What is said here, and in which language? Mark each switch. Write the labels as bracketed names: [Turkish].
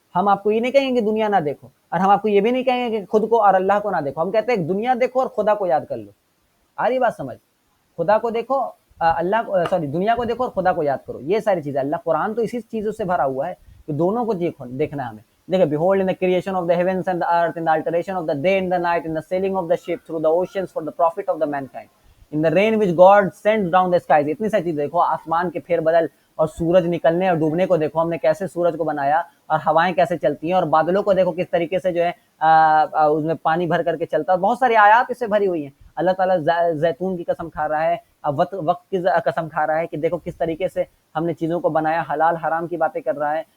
[Urdu] ہم آپ کو یہ نہیں کہیں گے دنیا نہ دیکھو, اور ہم آپ کو یہ بھی نہیں کہیں گے کہ خود کو اور اللہ کو نہ دیکھو. ہم کہتے ہیں دنیا دیکھو اور خدا کو یاد کر لو. آ رہی بات سمجھ؟ خدا کو دیکھو, دنیا کو دیکھو اور خدا کو یاد کرو. یہ ساری چیزیں, اللہ قرآن تو اسی چیزوں سے بھرا ہوا ہے کہ دونوں کو دیکھنا ہے ہمیں. دیکھیں, [English] behold in the creation of the heavens and the earth, in the alteration of the day and the night, in the sailing of the ship through the oceans for the profit of the mankind, in the rain which God sends down the skies. [Urdu] اتنی ساری چیز دیکھو, آسمان کے پھیر بدل اور سورج نکلنے اور ڈوبنے کو دیکھو, ہم نے کیسے سورج کو بنایا, اور ہوائیں کیسے چلتی ہیں, اور بادلوں کو دیکھو کس طریقے سے جو ہے اس میں پانی بھر کر کے چلتا ہے. بہت ساری آیات اس سے بھری ہوئی ہیں. اللہ تعالیٰ زیتون کی قسم کھا رہا ہے, وقت کی قسم کھا رہا ہے کہ دیکھو کس طریقے سے ہم نے چیزوں کو بنایا, حلال حرام کی باتیں کر رہا ہے.